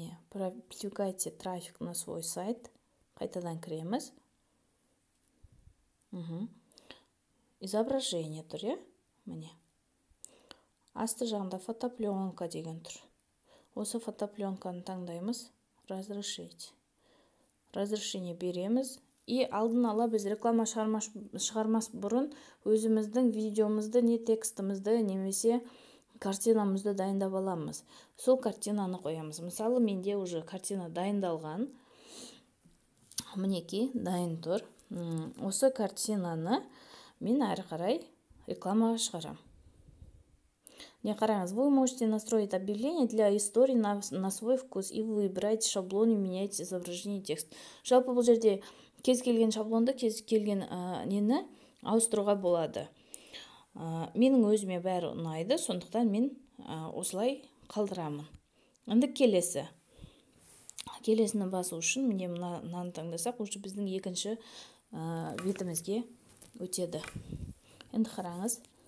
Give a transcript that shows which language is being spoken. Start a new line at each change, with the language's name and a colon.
Russian: Привлекайте трафик на свой сайт.
Kazakh: Қайтадан кіреміз. Изображение тұр, Асты жағында фотопленка деген тұр. Осы фотопленканы таңдаймыз. Разрешить. Разрешение береміз. И алдын ала біз реклама шығармас бұрын өзіміздің видеомызды, текстімізді, немесе картинамызды дайындап аламыз. Сол картинаны қоямыз. Мысалы, менде уже картина дайындалған. Мінеки, дайын тұр. Осы картинаны мен әрі қарай рекламаға шығарам.
Russian: Қараңыз, вы можете настроить объявление для истории на свой вкус и выбрать шаблон и менять изображение текст.
Kazakh: Жалпы бұл жерде кез келген шаблонды, кез келген нені ауыстыруға болады. менің өзіме бәрі ұнайды, сондықтан мен осылай қалдырамын. Енді келесіні басу үшін міне мынаны таңдасақ, уже біздің екінші бетімізге өтеді. Енді қараңыз.